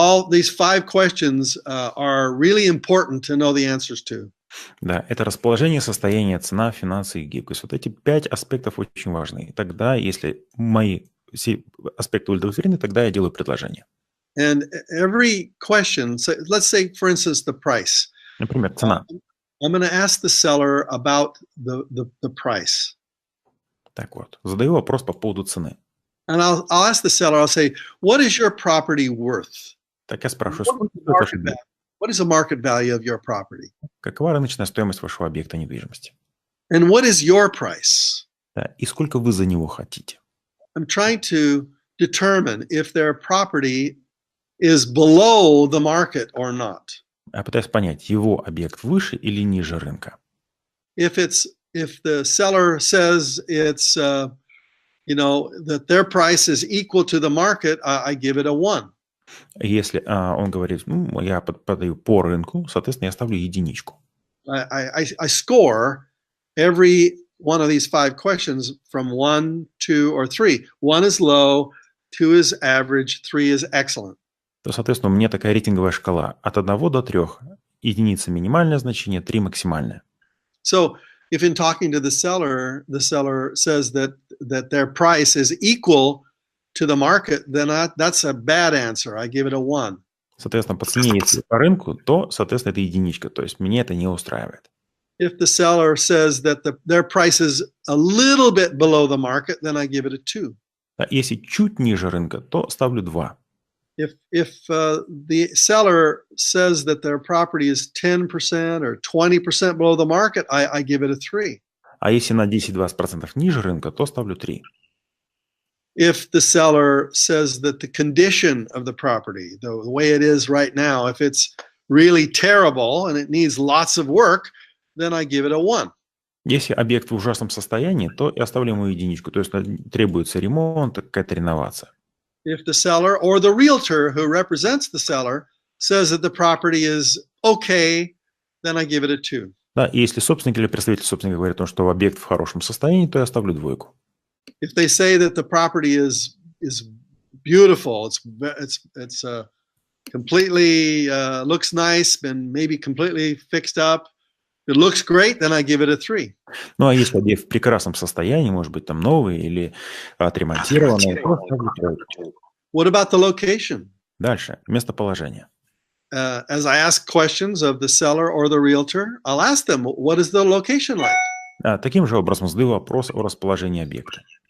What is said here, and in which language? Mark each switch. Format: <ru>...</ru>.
<en>These 5 questions are really important to know the answers to.</en> <ru>Да, это расположение, состояние, цена, финансы и гибкость. Вот эти 5 аспектов очень важны. И тогда, если мои все аспекты удовлетворены, тогда я делаю предложение.</ru> <en>And every question, so let's say, for instance, the price.</en> <ru>Например, цена.</ru> <en>I'm going to ask the seller about the price.</en> <ru>Так вот, задаю вопрос по поводу цены.</ru> <en>And I'll ask the seller, I'll say, what is your property worth?</en> <ru>Так я спрашиваю,</ru> <en>What is the market value of your property?</en> <ru>какова рыночная стоимость вашего объекта недвижимости?</ru> <en>And what is your price?</en> <ru>Да, и сколько вы за него хотите?</ru> <en>I'm trying to determine if their property is below the market or not.</en> <ru>Я пытаюсь понять, его объект выше или ниже рынка.</ru> <en>If the seller says it's that their price is equal to the market, I give it a 1.</en> <ru>Если он говорит, я подаю по рынку, соответственно, я ставлю единичку.</ru> <en>I score every one of these 5 questions from 1, 2, or 3. 1 is low, 2 is average, 3 is excellent.</en> <ru>То, соответственно, у меня такая рейтинговая шкала от 1 до 3. Единица минимальное значение, 3 максимальное.</ru> <en>So if in talking to the seller says that their price is equal to the market, then that's a bad answer. I give it a 1.</en> <ru>Соответственно, по цене, если по рынку, то, соответственно, это единичка. То есть мне это не устраивает.</ru> <en>If the seller says that their price is a little bit below the market, then I give it a 2.</en> <ru>Если чуть ниже рынка, то ставлю 2.</ru> <en>If the seller says that their property is 10% or 20% below the market, I give it a 3.</en> <ru>А если на 10-20% ниже рынка, то ставлю 3.</ru> <en>If the seller says that the condition of the property, the way it is right now, if it's really terrible and it needs lots of work, then I give it a 1.</en> <ru>Если объект в ужасном состоянии, то я ставлю ему единичку. То есть требуется ремонт, какая-то реновация.</ru> <en>If the seller or the realtor who represents the seller says that the property is okay, then I give it a 2.</en> <ru>Да, и если собственник или представитель собственника говорит о том, что объект в хорошем состоянии, то я ставлю 2.</ru> <en>If they say that the property is beautiful, it's completely looks nice and maybe completely fixed up, it looks great, then I give it a 3.</en> <ru>Ну, а если объект в прекрасном состоянии, может быть, там новый или отремонтированный, то ставлю 3.</ru> <en>What about the location?</en> <ru>Дальше, местоположение.</ru> <en>As I ask questions of the seller or the realtor, I'll ask them, what is the location like?</en> <ru>Таким же образом задаю вопрос о расположении объекта.</ru>